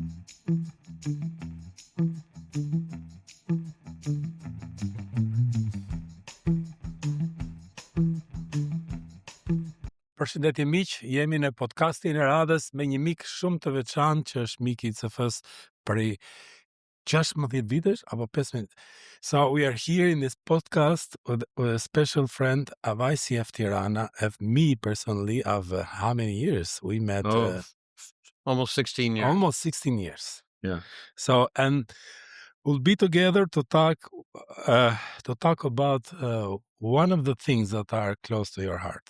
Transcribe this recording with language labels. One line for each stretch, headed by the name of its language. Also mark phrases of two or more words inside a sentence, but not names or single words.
Albanian: Përshëndetje miq, jemi në podcastin e radhës me një mik shumë të veçantë që është mik I CF-s prej 16 vitesh apo 15.
English: So we are here in this podcast with a special friend of ICF Tirana, of me personally, of how many years we met? Almost 16 years. Almost 16 years. Yeah. So, and we'll be together to talk about one of the things that are close to your heart.